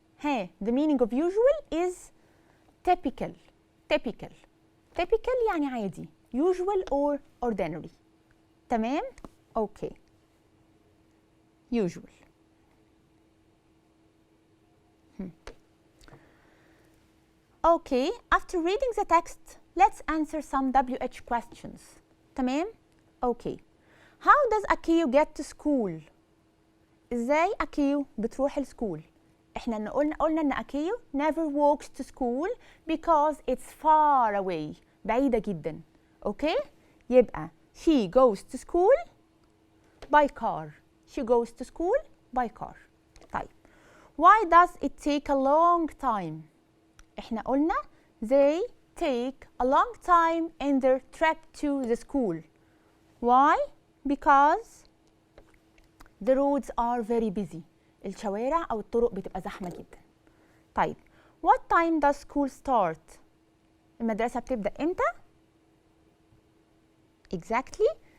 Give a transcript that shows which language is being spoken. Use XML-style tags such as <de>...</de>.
<en>Hey, the meaning of usual is typical.</en> <ar>Typical يعني عادي.</ar> <en>Usual or ordinary. تمام؟ Okay. Usual. Okay, after reading the text, let's answer some WH questions. تمام؟ Okay. How does Akio get to school?</en> <ar>ازاي Akio بتروح السكول؟ احنا قلنا ان</ar> <en>Akio never walks to school because it's far away.</en> <ar>بعيدة جدا. Okay?</ar> <en>يبقى she goes to school by car. She goes to school by car.</en> <ar>طيب.</ar> <en>Why does it take a long time?</en> <ar>احنا قلنا</ar> <en>they take a long time in their trip to the school. Why? Because the roads are very busy.</en> <ar>الشوارع أو الطرق بتبقى زحمة جدا. طيب.</ar> <en>What time does school start?</en> <ar>المدرسة بتبدأ إمتى؟ Exactly.</ar>